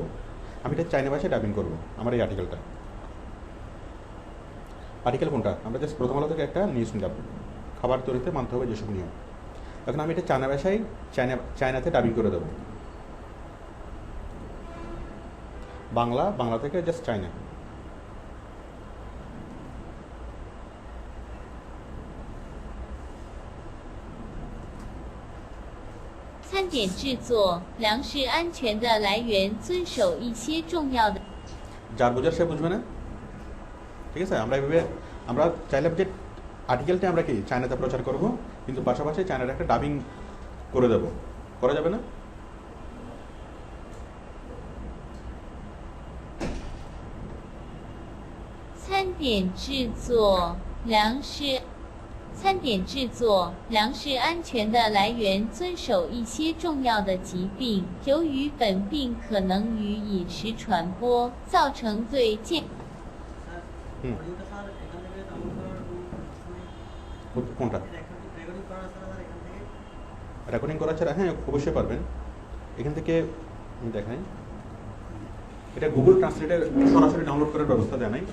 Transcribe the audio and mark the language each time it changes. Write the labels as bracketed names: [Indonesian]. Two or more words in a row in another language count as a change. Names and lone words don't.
[Bangla] আমি এটা চাইনা ভাষায় ডাবিং করবো আমার এই আর্টিকেলটা। আর্টিকেল কোনটা? আমরা জাস্ট প্রথম আলো থেকে একটা নিউজ নিলাম, খাবার তৈরিতে মানতে হবে যেসব নিয়ম। এখন আমি এটা চায়না ভাষায় চায়নাতে ডাবিং করে দেবো, বাংলা থেকে জাস্ট চায়না। [Chinese] 餐点制作，粮食安全的来源遵守一些重要的。 [Bangla] যার বোঝার সে বুঝবে না, ঠিক আছে? আমরা এভাবে আমরা চাইলাম যে আর্টিকেলটা আমরা কি চায়নাতে প্রচার করব, কিন্তু পাশাপাশি চায়নার একটা ডাবিং করে দেব। করা যাবে না? [Chinese] 餐点制作，粮食。餐点制作，粮食安全的来源遵守一些重要的疾病。由于本病可能与饮食传播，造成对健 [Bangla] হুম, কোনটা? রেকর্ডিং করা ছাড়া হ্যাঁ অবশ্যই পারবেন। এখান থেকে দেখাই এটা গুগল ট্রান্সলেটে সরাসরি ডাউনলোড করার ব্যবস্থা দেয় নাই।